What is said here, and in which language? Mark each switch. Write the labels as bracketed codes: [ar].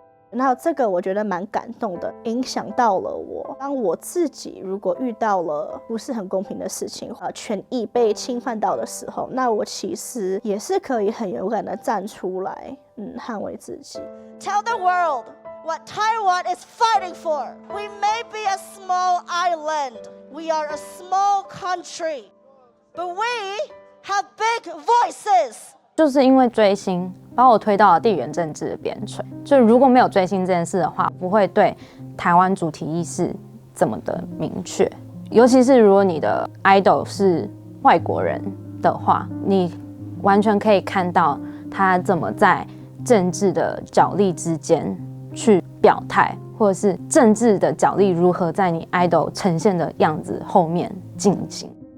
[zh] 然后这个我觉得蛮感动的，影响到了我。当我自己如果遇到了不是很公平的事情，权益被侵犯到的时候，那我其实也是可以很勇敢的站出来，捍卫自己。 [en] Tell the world what Taiwan is fighting for. We may be a small island, we are a small country, but we have big voices. [zh] 就是因为追星，把我推到了地缘政治的边陲。就如果没有追星这件事的话，不会对台湾主题意识这么的明确。尤其是如果你的 idol 是外国人的话，你完全可以看到他怎么在政治的角力之间去表态，或者是政治的角力如何在你 idol 呈现的样子后面进行。